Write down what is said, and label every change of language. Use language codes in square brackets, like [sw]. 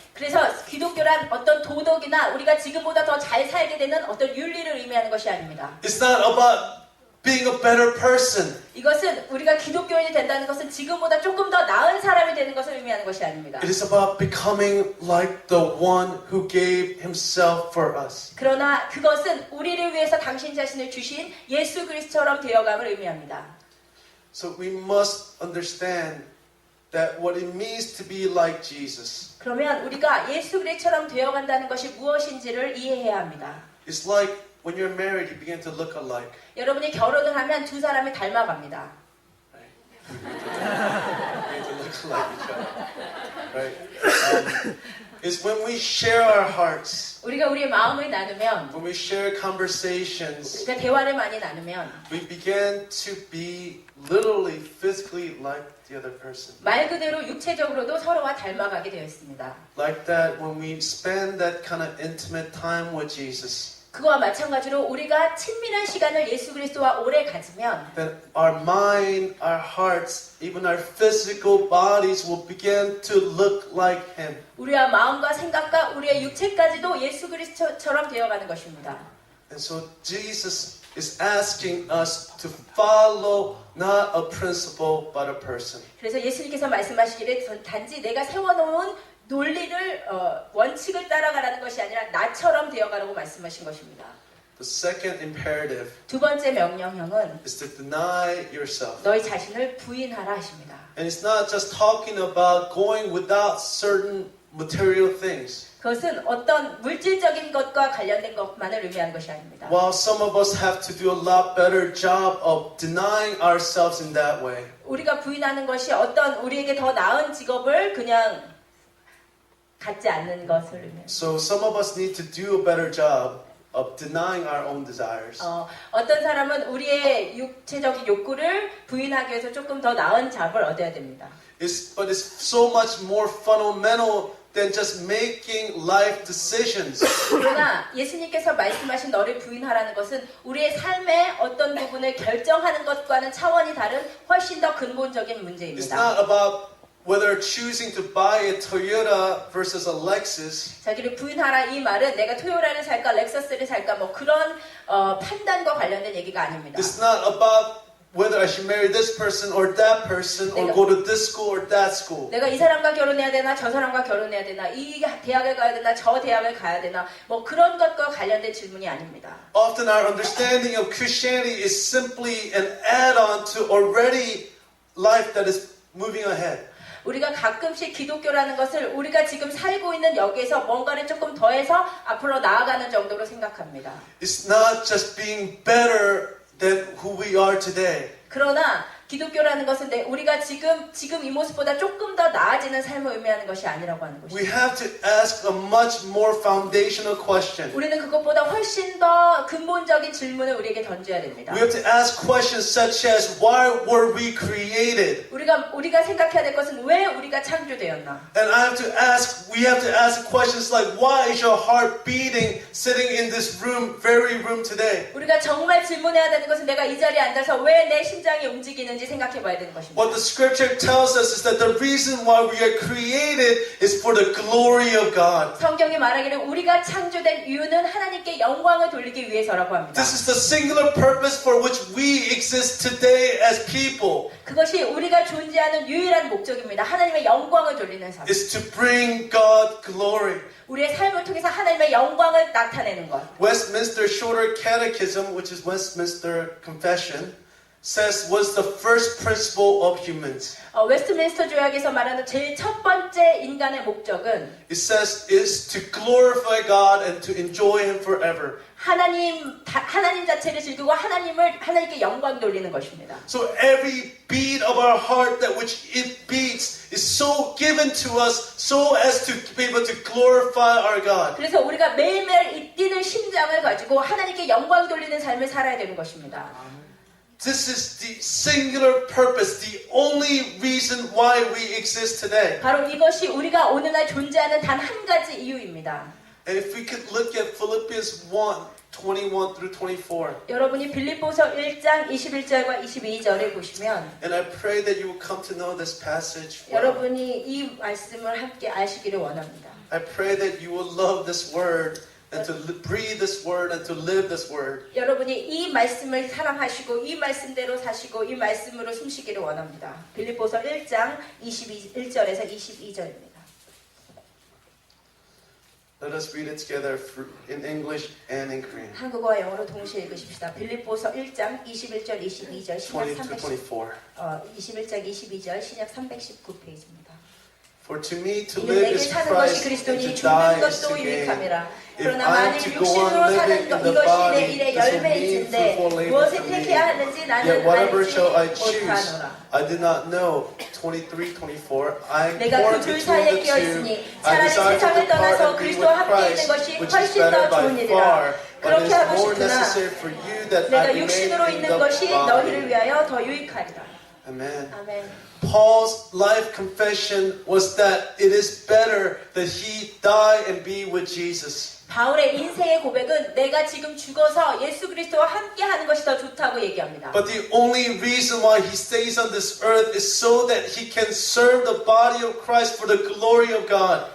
[ko] 그래서 기독교란 어떤 도덕이나 우리가 지금보다 더 잘 살게 되는 어떤 윤리를 의미하는 것이 아닙니다. [en] It's not about being a better person. [ko] 이것은 우리가 기독교인이 된다는 것은 지금보다 조금 더 나은 사람이 되는 것을 의미하는 것이 아닙니다. [en] It is about becoming like the one who gave Himself for us. [ko] 그러나 그것은 우리를 위해서 당신 자신을 주신 예수 그리스도처럼 되어감을 의미합니다. [en] So we must understand that what it means to be like Jesus. [ko] 그러면 우리가 예수 그리스도처럼 되어간다는 것이 무엇인지를 이해해야 합니다. [en] It's like when you're married, you begin to look alike. [ko] 여러분이 결혼을 하면 두 사람이 닮아갑니다. [en] Right? You begin to look like each other. Right? It's when we share our hearts, [ko] 우리가 우리의 마음을 나누면 [en] when we share conversations, [ko] 우리가 대화를 많이 나누면 [en] we begin to be literally, physically like the other person. [ko] 말 그대로 육체적으로도 서로와 닮아가게 되어 있습니다. [en] Like that when we spend that kind of intimate time with Jesus. [ko] 그와 마찬가지로 우리가 친밀한 시간을 예수 그리스도와 오래 가지면 [en] Then our mind, our hearts, even our physical bodies will begin to look like Him. [ko] 우리와 마음과 생각과 우리의 육체까지도 예수 그리스도처럼 되어가는 것입니다. [en] And so Jesus is asking us to follow not a principle but a person. [ko] 그래서 예수님께서 말씀하시기를 단지 내가 세워놓은 논리를 원칙을 따라가라는 것이 아니라 나처럼 되어가라고 말씀하신 것입니다. [en] The second imperative [ko] 두 번째 명령형은 [en] is to deny yourself. [ko] 너희 자신을 부인하라 하십니다. [en] And it's not just talking about going without certain material things. [ko] 그것은 어떤 물질적인 것과 관련된 것만을 의미하는 것이 아닙니다. [en] While some of us have to do a lot better job of denying ourselves in that way. [ko] 우리가 부인하는 것이 어떤 우리에게 더 나은 직업을 그냥 갖지 않는 것을 의미합니다. [en] So some of us need to do a better job. of denying our own desires. [ko] 어떤 사람은 우리의 육체적인 욕구를 부인하기 위해서 조금 더 나은 답을 얻어야 됩니다. [en] But it's so much more fundamental than just making life decisions. [ko] 그러나 예수님께서 말씀하신 너를 부인하라는 것은 우리의 삶의 어떤 부분을 결정하는 것과는 차원이 다른 훨씬 더 근본적인 [en] It's [ko] 문제입니다. [en] not about whether choosing to buy a Toyota versus a Lexus. [ko] 자기를 부인하라 이 말은 내가 토요라를 살까 렉서스를 살까 뭐 그런 판단과 관련된 얘기가 아닙니다. [en] It's not about whether I should marry this person or that person or go to this school or that school. [ko] 내가 이 사람과 결혼해야 되나 저 사람과 결혼해야 되나 이 대학을 가야 되나 저 대학을 가야 되나 뭐 그런 것과 관련된 질문이 아닙니다. [en] Often our understanding of Christianity is simply an add-on to already life that is moving ahead. [ko] 우리가 가끔씩 기독교라는 것을 우리가 지금 살고 있는 여기에서 뭔가를 조금 더해서 앞으로 나아가는 정도로 생각합니다. [en] It's not just being better than who we are today. [ko] 그러나 기독교라는 것은 우리가 지금 이 모습보다 조금 더 나아지는 삶을 의미하는 것이 아니라고 하는 [en] We [ko] 것입니다. [en] have to ask a much more foundational question. [ko] 우리는 그것보다 훨씬 더 근본적인 질문을 우리에게 던져야 됩니다. [en] We have to ask questions such as why were we created? [ko] 우리가 생각해야 될 것은 왜 우리가 창조되었나? [en] And we have to ask questions like why is your heart beating sitting in this very room today? [ko] 우리가 정말 질문해야 되는 것은 내가 이 자리에 앉아서 왜 내 심장이 움직이는지 생각해 봐야 되는 것입니다. [en] What the scripture tells us is that the reason why we are created is for the glory of God. [ko] 성경이 말하기를 우리가 창조된 이유는 하나님께 영광을 돌리기 위해서라고 합니다. [en] This is the singular purpose for which we exist today as people. [ko] 그것이 우리가 존재하는 유일한 목적입니다. 하나님의 영광을 돌리는 삶. [en] Is to bring God glory. [ko] 우리의 삶을 통해서 하나님의 영광을 나타내는 것. [en] Westminster Shorter Catechism, which is Westminster Confession, says was the first principle of humans. [ko] 웨스트민스터 조약에서 말하는 제일 첫 번째 인간의 목적은 [en] It says is to glorify God and to enjoy Him forever. [ko] 하나님 자체를 즐기고 하나님께 영광 돌리는 것입니다. [en] So every beat of our heart that which it beats is so given to us so as to be able to glorify our God. [ko] 그래서 우리가 매일매일 뛰는 심장을 가지고 하나님께 영광 돌리는 삶을 살아야 되는 것입니다. [en] This is the singular purpose, the only reason why we exist today. [ko] 바로 이것이 우리가 오늘날 존재하는 단 한 가지 이유입니다. [en] And if we could look at Philippians 1:21 through 24. [ko] 여러분이 빌립보서 1장 21절과 22절을 보시면 [en] And I pray that you will come to know this passage well. [ko] 여러분이 이 말씀을 함께 아시기를 원합니다. [en] I pray that you will love this word and to breathe this word and to live this word. [ko] 여러분이 이 말씀을 사랑하시고 이 말씀대로 사시고 이 말씀으로 숨쉬기를 원합니다. 빌립보서 1장 21절에서 22절입니다. [en] Let us read it together in English and in Korean. [ko] 한국어와 영어로 동시에 읽으십시다. 빌립보서 1장 21절 22절 신약 [en] 20 to 24. [ko] 21장 22절 신약 319페이지입니다. [en] For to me to [ko] 이는 [en] live [ko] 내게 [en] is [ko] 사는 것이 [en] Christ and [ko] 그리스도니 [en] to die [ko] 죽는 [en] is to [ko] 것도 [en] gain. [ko] 유익함이라. [en] If [ko] 그러나 [en] I am [ko] 만일 [en] to go on [ko] 육신으로 [en] living [ko] 사는 [en] in [ko] 것 [en] the [ko] 이것이 내 [en] body, [ko] 일의 [en] this will mean [ko] 열매일진데 [en] fruitful labor [ko] 무엇을 [en] for me. [ko] 택해야 하는지 [en] Yet [ko] 나는 [en] whatever [ko] 알지 [en] shall I choose, [ko] 못하노라. [en] I did not know. 23, 24. I am [ko] 내가 [en] torn [ko] 그 둘 [en] between [ko] 사이에 [en] the [ko] 끼어 [en] two. [ko] 있으니 [en] I desire to [ko] 세상을 [en] depart [ko] 떠나서 [en] and be with [ko] 그리스도와 함께 있는 [en] Christ, [ko] 것이 [en] which is [ko] 훨씬 [en] better [ko] 더 [en] by [ko] 좋은 일이라. [en] far. But it [ko] 그렇게 [en] is [ko] 하고 [en] more [ko] 싶으나 [en] necessary for you that I [ko] 내가 [en] remain [ko] 육신으로 [en] in [ko] 있는 [en] the [ko] 것이 너희를 [en] body. [ko] 위하여 더 유익하리라. [en] Amen. [ko] 아멘. [en] Paul's life confession was that it is better that he die and be with Jesus. [ko] 바울의 인생의 고백은 내가 지금 죽어서 예수 그리스도와 함께 하는 것이 더 좋다고 얘기합니다. [en] But the only reason why he stays on this earth is so that he can serve the body of Christ for the glory of God.